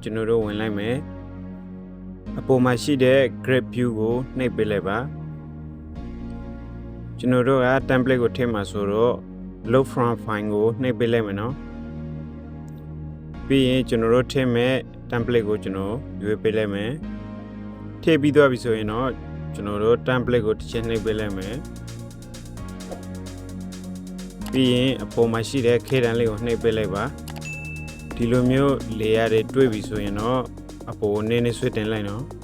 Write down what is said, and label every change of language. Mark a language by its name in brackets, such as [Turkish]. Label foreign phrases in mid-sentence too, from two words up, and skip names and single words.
[Burmese] ကျွန်တော်တို့ဝင်လိုက်မယ်အပေါ်မှာရှိတဲ့ [English] grab view [Burmese] ကိုနှိပ်ပေးလိုက်ပါ ကျွန်တော်တို့က template ကိုထည့်မှာဆိုတော့ [English] load from file [Burmese] ကိုနှိပ်ပေးလိုက်မယ်နော်ပြီးရင်ကျွန်တော်တို့ထည့်မဲ့ template ကိုကျွန်တော်ရွေးပေးလိုက်မယ်ထည့်ပြီးသွားပြီဆိုရင်တော့ကျွန်တော်တို့ template ကိုတစ်ချက်နှိပ်ပေးလိုက်မယ်ပြီးရင်အပေါ်မှာရှိတဲ့ ခေတ်တန်းလေးကိုနှိပ်ပေးလိုက်ပါဒီလိုမျိုး layer တွေတွေ့ပြီဆိုရင်တော့အပေါ်နည်းနည်းဆွဲတင်လိုက်နော်